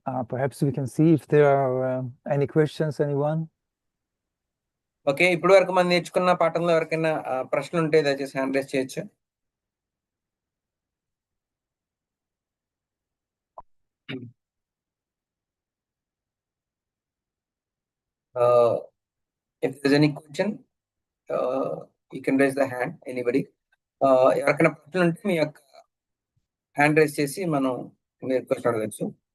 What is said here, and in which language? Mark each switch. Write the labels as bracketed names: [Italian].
[English] Perhaps we can see if there are any questions, anyone? [Telugu] Okay, ఇప్పుడు వరకు మనం నేర్చుకున్న పాఠంలో ఎవరికైనా ప్రశ్నలు ఉంటే దయచేసి హ్యాండ్ రైజ్ చేయొచ్చు. [English] If there's any question, you can raise the hand, anybody. [Telugu] ఎవరికైనా ప్రశ్నలు ఉంటే మీ యొక్క హ్యాండ్ రైజ్ చేసి మనం మీరు క్వశ్చన్ అడగచ్చు.